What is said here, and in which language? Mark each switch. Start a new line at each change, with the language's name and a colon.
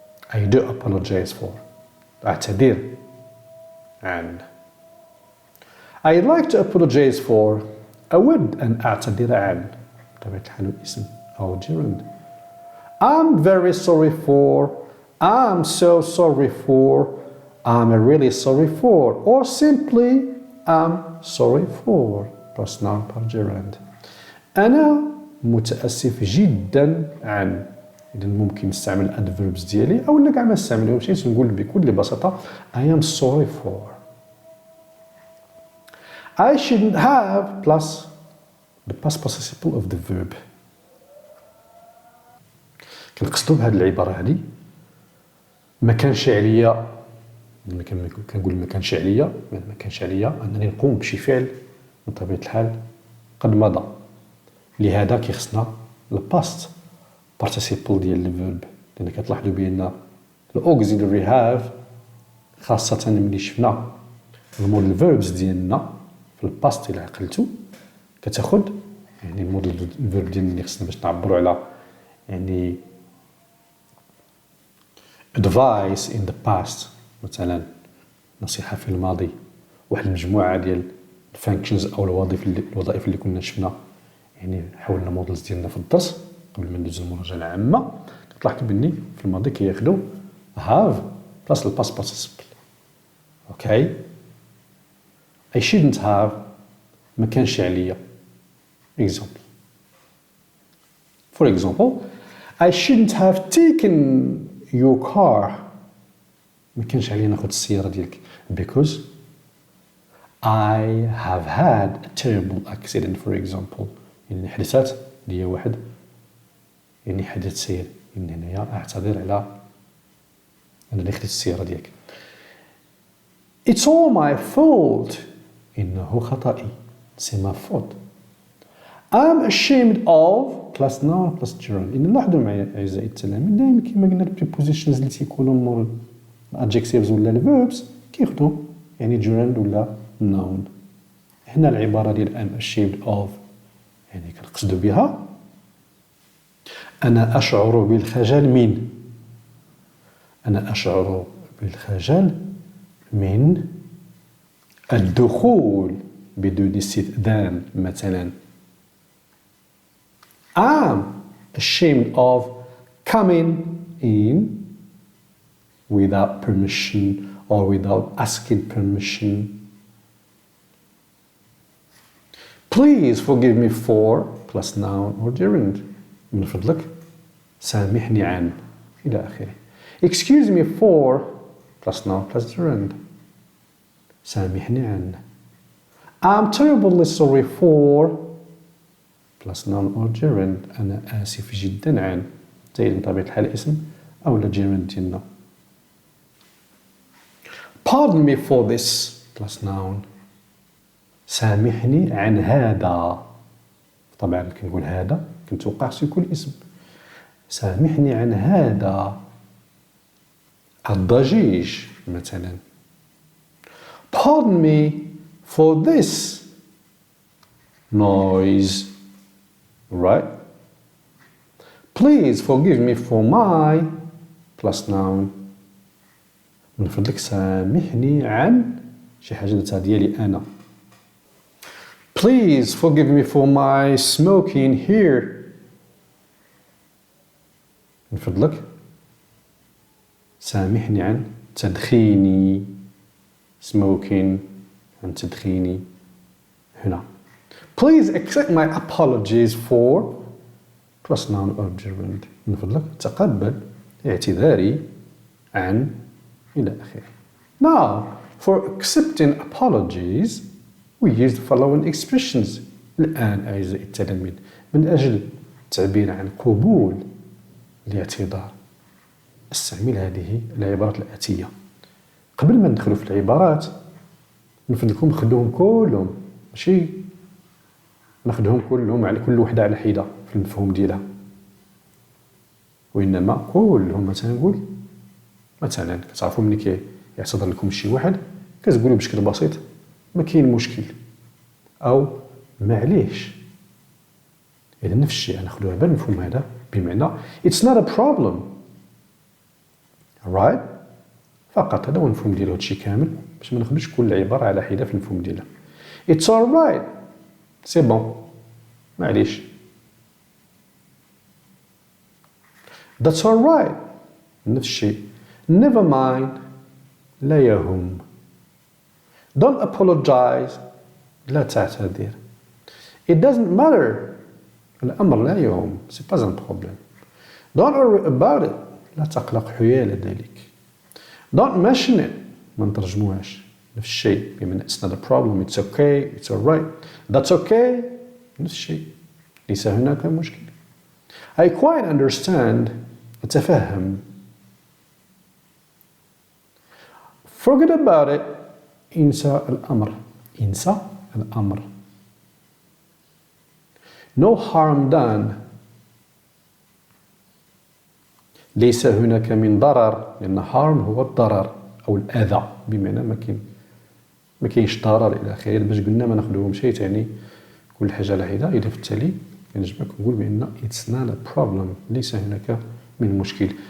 English: I do apologize for
Arabic: أعتذر عن.
English: I'd like to apologize for
Arabic: أود أن أعتذر عن بطبيعة الحال الاسم أو gerund.
English: I'm very sorry for I'm so sorry for I'm really sorry for or simply I'm sorry for plus noun plus gerund.
Arabic: أنا متأسف جدا عن. إذا ممكن نستعمل adverbs ديالي أو لا كاع ما نستعملهمش نقول بكل بساطة
English: I am sorry for. I shouldn't have plus the past participle of the verb.
Arabic: كنقصدو بهذه العبارة هذه ما كانش عليا كنقول ما كانش عليا أنني نقوم بشي فعل بطبيعة الحال قد مضى. لهذا كيخصنا الباست participle ديال الفيرب. لأن كتلاحظوا بأن الأوكسيلري هاف خاصة ملي شفنا الموديل فيربز ديالنا في الباست إلا عقلتو كتاخد يعني الموديل فيرب ديالنا اللي خصنا باش نعبروا على يعني
English: advice in the past
Arabic: مثلا نصيحة في الماضي. واحد المجموعة ديال الفانكشنز أو الوظائف اللي كنا شفنا يعني حولنا موديلز ديالنا في الدرس قبل ما ندوزو المراجعة العامة كتلاحظوا بأني في الماضي كياخدو
English: have plus the past participle. Okay. I shouldn't have
Arabic: ما كانش عليا.
English: Example. For example, I shouldn't have taken your car.
Arabic: ما كانش عليا ناخد السيارة ديالك
English: because I have had a terrible accident for example.
Arabic: يعني حدثت لي واحد يعني حدث سير. يعني هنايا أعتذر على أنني خديت السيارة ديالك.
English: It's all my fault.
Arabic: إنه خطأي.
French: C'est ma faute.
English: I'm ashamed of plus noun plus gerund.
Arabic: إن لاحظوا معايا أعزائي التلاميذ دائما كما قلنا البريبوزيشنز اللي تيكونوا مور الادجكتيفز ولا الفيربس كياخدوا يعني gerund ولا noun. هنا العبارة ديال
English: I'm ashamed of
Arabic: يعني كنقصدوا بها أنا أشعر بالخجل من. أنا أشعر بالخجل من الدخول بدون استئذان مثلا.
English: I'm ashamed of coming in without permission or without asking permission. Please forgive me for plus noun or gerund.
Arabic: من فضلك سامحني عن إلى آخره.
English: Excuse me for plus noun plus gerund.
Arabic: سامحني عن.
English: I'm terribly sorry for plus noun or gerund.
Arabic: أنا آسف جدا عن. زي بطبيعة الحال اسم أو لا gerund ديالنا.
English: Pardon me for this plus noun.
Arabic: سامحني عن هذا. طبعا كنقول هذا كنتوقع يكون اسم. سامحني عن هذا الضجيج مثلا.
English: Pardon me for this noise. Right? Please forgive me for my plus noun.
Arabic: من فضلك سامحني عن شي حاجة درتها ديالي أنا.
English: Please forgive me for my smoking here.
Arabic: من فضلك سامحني عن تدخيني. smoking عن تدخيني هنا.
English: Please accept my apologies for plus noun or gerund.
Arabic: من فضلك تقبل اعتذاري عن إلى آخره.
English: Now, for accepting apologies, we use the following expressions.
Arabic: الآن أعزائي التلاميذ من أجل التعبير عن قبول الاعتذار استعمل هذه العبارات الآتية. قبل ما ندخلوا في العبارات نفضلكم خدوهم كلهم، ماشي ناخذهم كلهم على كل وحدة على حدة في المفهوم ديالها، وإنما كلهم. مثلا نقول مثلا كتعرفوا ملي كيعتذر لكم شي واحد كتقولوا بشكل بسيط ما كاين مشكل أو معليش. إذا نفس الشيء ناخذوها على المفهوم هذا بمعنى
English: it's not a problem.
Arabic: right؟ فقط هذا هو المفهوم ديال هادشي كامل باش ما ناخذوش كل عبارة على حدة في المفهوم ديالها.
English: it's alright
French: سي بون
Arabic: معليش.
English: that's alright
Arabic: نفس الشيء.
English: never mind
Arabic: لا يهم.
English: don't apologize
Arabic: لا تعتذر.
English: it doesn't matter
Arabic: الأمر لا يهم
French: c'est pas un problème.
English: don't worry about it
Arabic: لا تقلق حيال ذلك.
English: don't mention it
Arabic: ما نترجموهاش نفس الشيء بمعنى
English: it's not a problem it's okay it's alright that's okay
Arabic: نفس الشيء ليس هناك مشكلة.
English: I quite understand
Arabic: أتفهم.
English: forget about it
Arabic: انسى الأمر. انسى الأمر.
English: no harm done
Arabic: ليس هناك من ضرر، لأن harm هو الضرر أو الأذى بمعنى ما كاينش ضرر إلى آخره. باش قلنا ما ناخذوهمش تعني كل حاجة على حدة. إذا في التالي نجمع نقول بأن
English: it's not a problem
Arabic: ليس هناك من مشكل.